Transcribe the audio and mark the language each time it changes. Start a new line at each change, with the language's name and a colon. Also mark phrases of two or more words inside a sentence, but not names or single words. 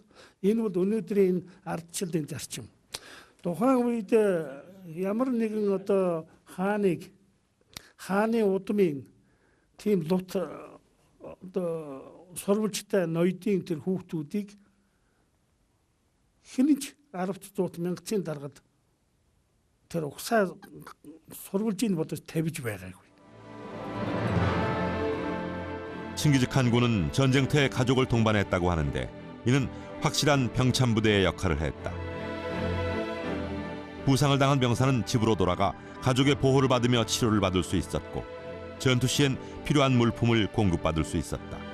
Mongolian: Энэ бол өнөөдрийн ардчлалын зарчим. Тухайн үед ямар нэгэн одоо хааны удмын тийм лут одоо сурвалжтай ноёдын тэр хүүхдүүдийг хинэж 10-100 мянган даргад тэр угсаа сурвалжийг бодож тавьж байгаагүй.
Korean: 칭기즈칸군은 전쟁터에 가족을 동반했다고 하는데 이는 확실한 병참부대의 역할을 했다. 부상을 당한 병사는 집으로 돌아가 가족의 보호를 받으며 치료를 받을 수 있었고 전투 시엔 필요한 물품을 공급받을 수 있었다.